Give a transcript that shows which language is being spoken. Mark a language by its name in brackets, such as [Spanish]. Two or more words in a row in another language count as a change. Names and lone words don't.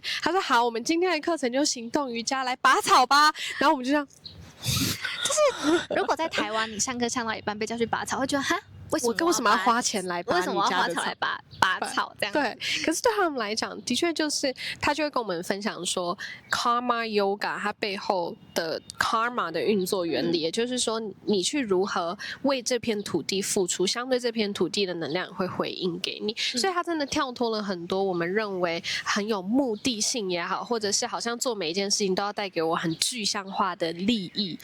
[Chinese] 他說好，我們今天的課程就行動瑜伽，來拔草吧。然後我們就這樣。就是如果在台灣，你上課上到一半被叫去拔草，會覺得哈，為什麼要花錢來拔？為什麼要花草來拔草這樣？對，可是對他們來講，的確就是他就會跟我們分享說 ，Karma Yoga 它背後的 Karma 的運作原理，也就是說，你去如何為這片土地付出，相對這片土地的能量會回應給你。所以他真的跳脫了很多我們認為很有目的性也好，或者是好像做每一件事情都要帶給我很具象化的利益，